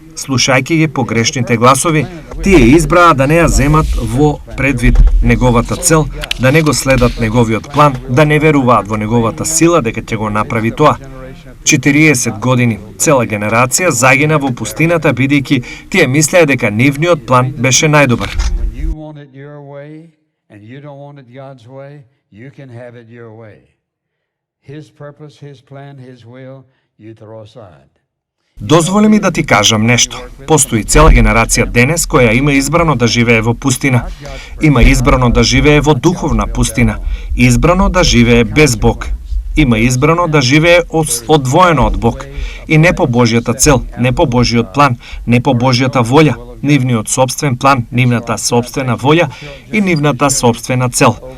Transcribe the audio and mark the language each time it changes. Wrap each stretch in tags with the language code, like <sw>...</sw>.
<mk>слушајќи ги погрешните гласови, тие избраа да не ја земат во предвид неговата цел, да не го следат неговиот план, да не веруваат во неговата сила дека ќе го направи тоа. 40 години цела генерација загина во пустината бидејќи тие мислеа дека нивниот план беше најдобар.</mk> <en>When you want it your way and you don't want it God's way, you can have it your way. His purpose, His plan, His will, you throw aside.</en> <mk>Дозволи ми да ти кажам нешто. Постои цела генерација денес која има избрано да живее во пустина. Има избрано да живее во духовна пустина. Избрано да живее без Бог. Има избрано да живее одвоено од Бог. И не по Божјата цел, не по Божјиот план, не по Божјата волја, нивниот собствен план, нивната собствена волја и нивната собствена цел.</mk>